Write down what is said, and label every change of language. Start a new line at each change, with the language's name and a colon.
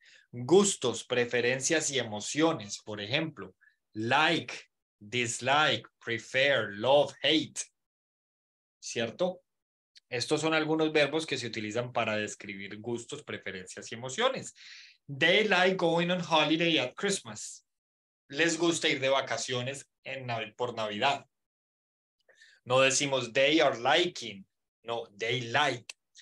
Spanish: Gustos, preferencias y emociones. Por ejemplo,
English: like, dislike, prefer, love, hate.
Spanish: ¿Cierto? Estos son algunos verbos que se utilizan para describir gustos, preferencias y emociones.
English: They like going on holiday at Christmas.
Spanish: Les gusta ir de vacaciones por Navidad. No decimos
English: they are liking,
Spanish: no,
English: they like.